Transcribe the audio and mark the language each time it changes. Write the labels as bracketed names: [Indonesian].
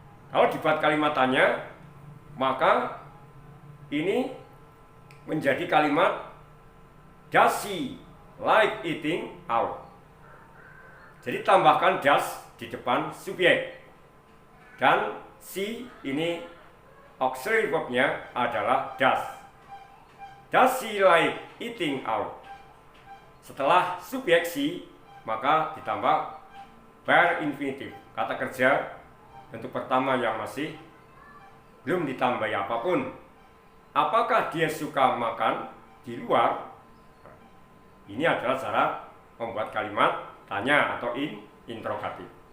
[Indonesian] Kalau dibuat kalimat tanya, maka ini menjadi kalimat [English] does she like eating out. [Indonesian] Jadi tambahkan does di depan subjek. Dan she ini auxiliary verb-nya adalah does. [English] Does she like eating out? [Indonesian] Setelah subjek she, maka ditambah bar infinitif, kata kerja bentuk pertama yang masih belum ditambahi apapun. Apakah dia suka makan di luar? Ini adalah cara membuat kalimat tanya atau interrogatif.